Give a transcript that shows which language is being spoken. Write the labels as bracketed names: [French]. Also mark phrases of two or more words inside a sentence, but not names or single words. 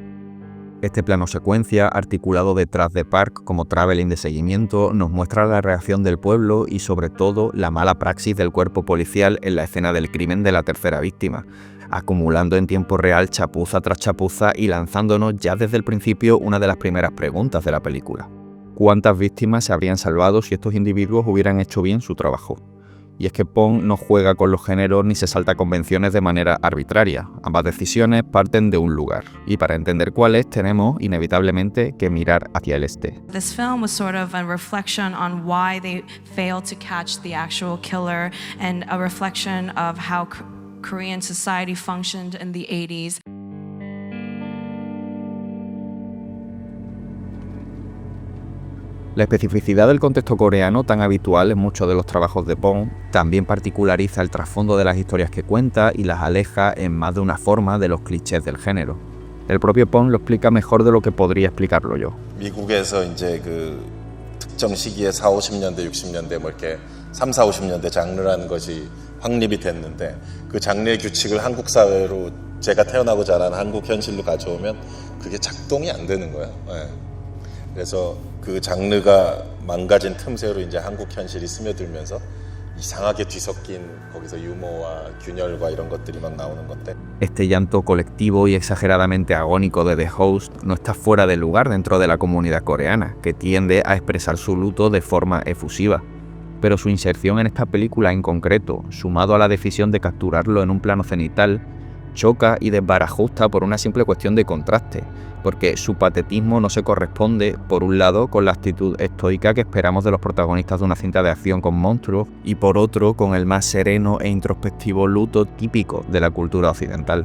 [Spanish] Este plano secuencia, articulado detrás de Park como traveling de seguimiento, nos muestra la reacción del pueblo y sobre todo la mala praxis del cuerpo policial en la escena del crimen de la tercera víctima, acumulando en tiempo real chapuza tras chapuza y lanzándonos ya desde el principio una de las primeras preguntas de la película. ¿Cuántas víctimas se habrían salvado si estos individuos hubieran hecho bien su trabajo? Y es que Pong no juega con los géneros ni se salta convenciones de manera arbitraria. Ambas decisiones parten de un lugar. Y para entender cuáles, tenemos inevitablemente que mirar hacia el este. [English] This film was sort of a reflection on why they failed to catch the actual killer and a reflection of how Korean society functioned in the 80s. [Spanish] La especificidad del contexto coreano, tan habitual en muchos de los trabajos de Pong, también particulariza el trasfondo de las historias que cuenta y las aleja en más de una forma de los clichés del género. El propio Pong lo explica mejor de lo que podría explicarlo yo. [Korean] 미국에서 이제 그 특정 시기에 4, 50년대, 60년대 뭐 이렇게 3, 4, 50년대 장르라는 것이 확립이 됐는데 그 장르의 규칙을 한국 사회로 제가 태어나고 자란 한국 현실로 가져오면 그게 작동이 안 되는 거예요. 네. 그래서 그 장르가 망가진 틈새로 이제 한국 현실이 스며들면서 이상하게 뒤섞인 거기서 유머와 균열과 이런 것들이 막 나오는 건데. [Spanish] Este llanto colectivo y exageradamente agónico de The Host no está fuera de lugar dentro de la comunidad coreana, que tiende a expresar su luto de forma efusiva. Pero su inserción en esta película en concreto, sumado a la decisión de capturarlo en un plano cenital, choca y desbarajusta por una simple cuestión de contraste, porque su patetismo no se corresponde, por un lado, con la actitud estoica que esperamos de los protagonistas de una cinta de acción con monstruos, y por otro, con el más sereno e introspectivo luto típico de la cultura occidental.